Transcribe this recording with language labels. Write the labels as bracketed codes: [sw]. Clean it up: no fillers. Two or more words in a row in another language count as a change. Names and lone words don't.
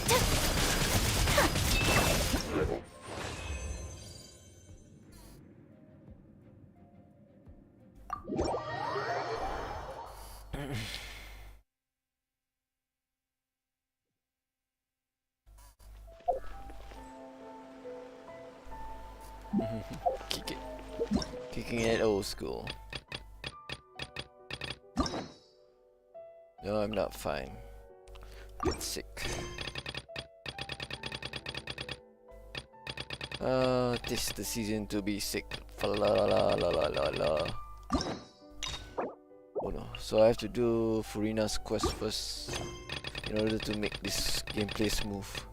[en] Kick it. Kicking it old school. No, I'm not fine. Bit sick. This is the season to be sick. Fa la la la la la la la. Oh no, so I have to do Furina's quest first in order to make this gameplay smooth.